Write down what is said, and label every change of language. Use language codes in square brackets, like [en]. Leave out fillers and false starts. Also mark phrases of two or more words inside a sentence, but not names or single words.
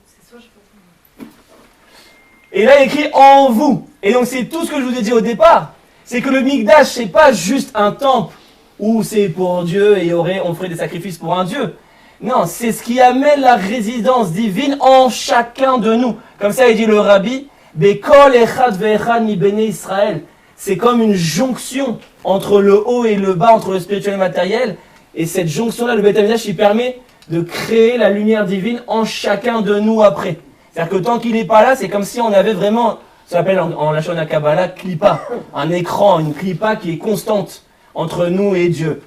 [fr] Et là, il écrit en vous. Et donc, c'est tout ce que je vous ai dit au départ. C'est que le Mikdash, c'est pas juste un temple où c'est pour Dieu et on ferait des sacrifices pour un Dieu. Non, c'est ce qui amène la résidence divine en chacun de nous. Comme ça, il dit le Rabbi, [he] בכל אחד ואחד מבני ישראל. [fr] C'est comme une jonction entre le haut et le bas, entre le spirituel et le matériel. Et cette jonction-là, le Beth Amikdash, il permet de créer la lumière divine en chacun de nous après. C'est-à-dire que tant qu'il n'est pas là, c'est comme si on avait vraiment, ça s'appelle en [he] לשון הקבלה, [fr] klipa, un écran, une klipa qui est constante entre nous et Dieu.